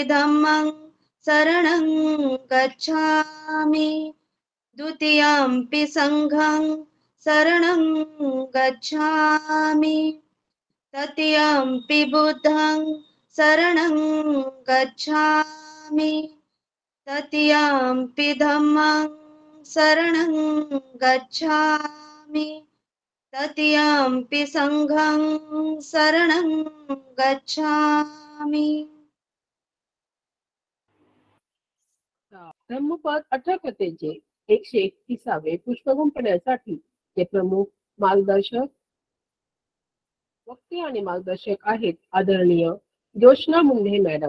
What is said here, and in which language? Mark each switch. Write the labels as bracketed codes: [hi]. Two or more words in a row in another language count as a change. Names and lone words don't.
[pi] धम्मं शरणं गच्छामि, द्वितीयंपि संघं शरणं गच्छामि, तृतीयंपि बुद्धं शरणं गच्छामि, तृतीयंपि धम्मं शरणं गच्छामि, तृतीयंपि संघं शरणं गच्छामि. [mr] धम्मपद अठ्ठकथेचे 131वे पुष्प गुंफण्यासाठी ते प्रमुख मार्गदर्शक वक्ते आणि मार्गदर्शक आहेत आदरणीय जोशना मुंढे मॅडम.